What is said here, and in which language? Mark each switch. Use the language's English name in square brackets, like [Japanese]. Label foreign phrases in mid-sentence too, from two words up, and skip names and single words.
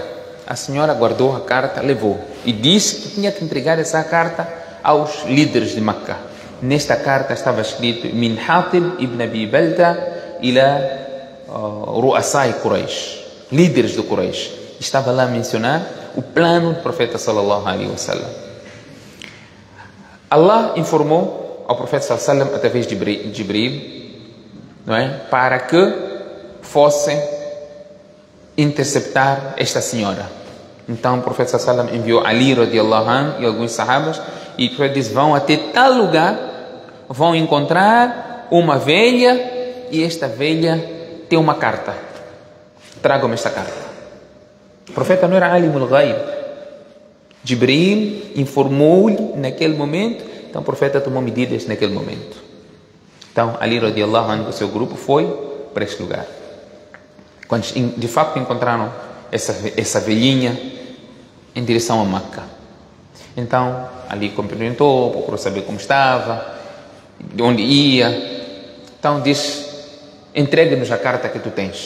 [Portuguese] A senhora guardou a carta, levou e disse que tinha que entregar essa carta aos líderes de Meca. Nesta carta estava escrito: [Arabic] من حاطب بن أبي بلتعة إلى رؤساء قريش, [Portuguese] líderes do Quraysh. Estava lá a mencionar o plano do profeta [Arabic] صلى الله عليه وسلم. [Portuguese] Allah informou ao profeta [Arabic] صلى الله عليه وسلم [Portuguese] através de Jibril, não é? Para que fossem interceptar esta senhora. Então o profeta [Arabic] صلى الله عليه وسلم [Portuguese] enviou Ali [Arabic] رضي الله عنه [Portuguese] e alguns sahabas, e o profeta disse: vão até tal lugar, vão encontrar uma velha, e esta velha tem uma carta, tragam-me esta carta. O profeta não era [Arabic] عالم الغيب. [Portuguese] Jibril informou-lhe naquele momento, então o profeta tomou medidas naquele momento. Então Ali [Arabic] رضي الله عنه [Portuguese] e o seu grupo foi para este lugar. Quando de facto encontraram essa velhinha em direção a Meca. Então Ali cumprimentou, procurou saber como estava, de onde ia. Então disse: entregue-nos a carta que tu tens.